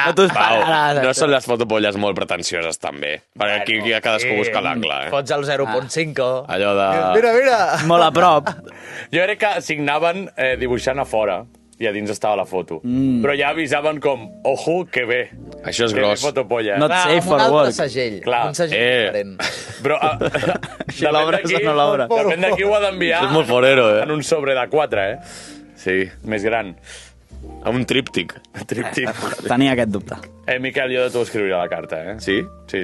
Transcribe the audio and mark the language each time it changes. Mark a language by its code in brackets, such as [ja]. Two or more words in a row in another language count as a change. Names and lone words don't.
[ca] No són les fotopolles molt pretensioses, també. Perquè aquí cadascú busca l'angle. Fots el 0.5. Allò de... Mira. Molt a prop. Jo crec que signaven dibuixant a fora i a dins estava la foto. Però ja avisaven com, ojo, que bé. Això és gros. Fotopolla. [en] Not safe for work. [ca] Un altre segell. Clar. Un segell diferent. Però depèn de qui ho ha d'enviar. És molt forero, En un sobre de 4, Sí. Més gran. Amb un tríptic. Tenia aquest dubte. Miquel, jo de tu escriuria la carta, Sí? Sí.